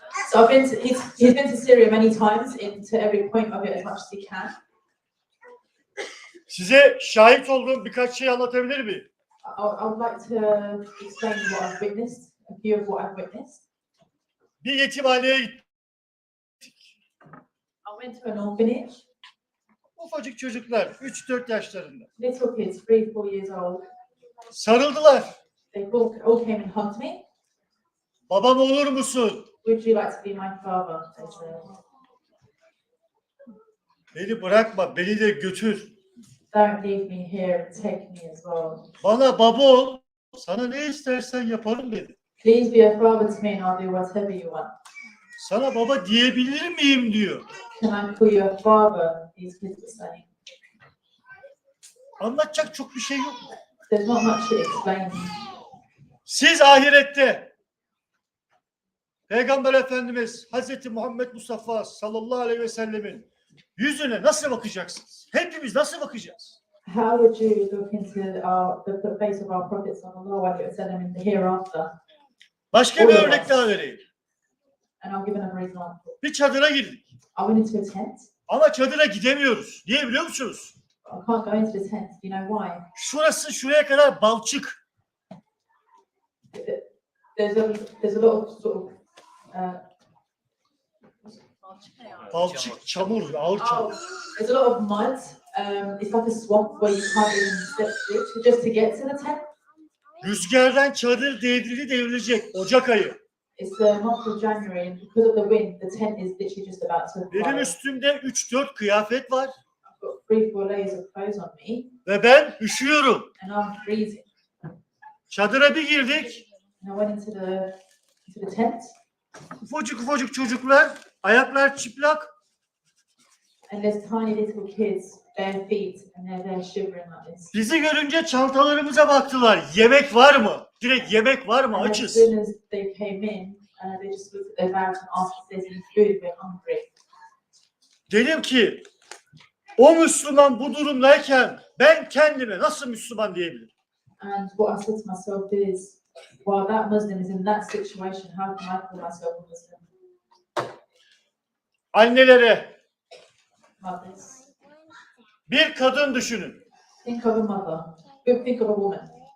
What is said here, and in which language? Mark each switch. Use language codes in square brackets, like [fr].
[en] So he's been to Syria many times, into every point of it as much as he can. [tr] Size şahit olduğum birkaç şey anlatabilir miyim? [en] I would like to explain what I've witnessed, a few of what I've witnessed. [tr] Bir yetimhaneye gittik. [en] I went to an orphanage. [tr] Ufacık çocuklar, 3-4 yaşlarında. [en] Little kids, 3-4 years old. [tr] Sarıldılar. [en] They all came and hugged me. [tr] Babam olur musun? [en] Would you like to be my father? They said. [tr] Beni bırakma, beni de götür. [en] Don't leave me here and take me as well. [tr] Bana baba ol, sana ne istersen yaparım dedi. [en] Please be a father to me and I'll do whatever you want. [tr] Sana baba diyebilir miyim diyor. [en] Can I call you a father? These kids are saying. [tr] Anlatacak çok bir şey yok. [en] There's not much to explain. [tr] Siz ahirette Peygamber Efendimiz Hazreti Muhammed Mustafa sallallahu aleyhi ve sellemin yüzüne nasıl bakacaksınız? Hepimiz nasıl bakacağız? [en] How would you look into the face of our Prophet sallallahu alaihi wasallam in the hereafter? [tr] Başka bir örnek daha vereyim. [en] And I'll give another example. [tr] Bir çadıra girdik. [en] I went into a tent. [tr] Ama çadıra gidemiyoruz. Niye biliyor musunuz? [en] I can't go into the tent. Do you know why? [tr] Şurası şuraya kadar balçık. [en] There's a lot of sort of [tr] Balçık, çamur, ağır çamur. [en] there's a lot of mud. It's like a swamp where you can't even step through. So just to get to the tent, [tr] Rüzgardan çadır devrilecek Ocak ayı. [en] it's the month of January, and because of the wind, the tent is literally just about to [tr] Benim [en] fly. [tr] üstümde 3-4 kıyafet var [en] I've got 3-4 layers of clothes on me, [tr] ve ben üşüyorum. [en] and I'm freezing. [tr] Çadıra bir girdik. [en] And I went into the tent, [tr] Ufacık çocuklar, ayaklar çıplak. [en] and there's tiny little kids, bare feet, and they're shivering like this. [tr] Bizi görünce çantalarımıza baktılar. Yemek var mı? Direkt yemek var mı? [en] And as [tr] Açız. [en] soon as they came in, they just looked at their bags and asked if there's any food. We're hungry. [tr] Dedim ki o Müslüman bu durumdayken ben kendime nasıl Müslüman diyebilirim? [en] And what I said to myself is, while that Muslim is in that situation, how can I call myself a Muslim? [tr] Annelere [en] Mothers. [tr] bir kadın düşünün. [en] Think of a mother. Think of a woman.